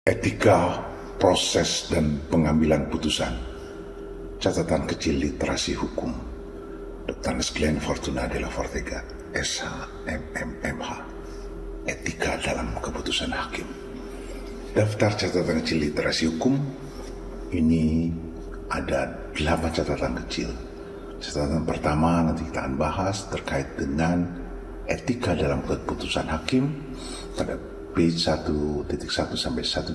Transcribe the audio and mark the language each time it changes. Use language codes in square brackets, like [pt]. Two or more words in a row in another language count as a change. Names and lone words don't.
[id] Etika, proses, dan pengambilan putusan. Catatan kecil literasi hukum. Dr. Glenn Fortuna de la Fortega, SH.MMH. Etika dalam keputusan hakim. Daftar catatan kecil literasi hukum ini ada 8 catatan kecil. Catatan pertama nanti kita akan bahas terkait dengan etika dalam keputusan hakim pada page 1.1 sampai 1.6.